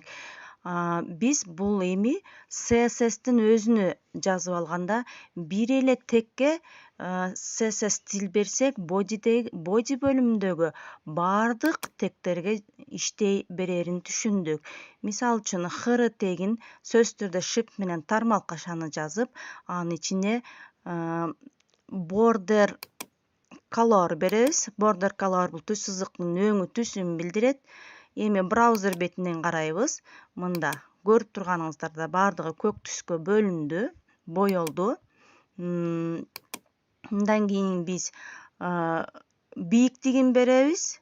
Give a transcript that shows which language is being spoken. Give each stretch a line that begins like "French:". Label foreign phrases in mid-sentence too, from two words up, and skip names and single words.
Kyrgyz: Биз бул эми CSS'тин өзүнө жазып алганда бир эле текке CSS стиль берсек, body бөлүмүндөгү бардык тектерге иштей берерин түшүндүк. Мисалы үчүн хр тегин сөзсүз түрдө shift менен тармал кашаны жазып, анын ичине
English: border color
Kyrgyz: беребиз.
English: Border color
Kyrgyz: бул түз сызыктын өңү түсүн билдирет. Эми браузер бетинен карайбыз. Мында көрүп турганыңыздарда бардыгы көк түскө бөлүндү, боелду. Мындан кийин биз бийиктигин беребиз.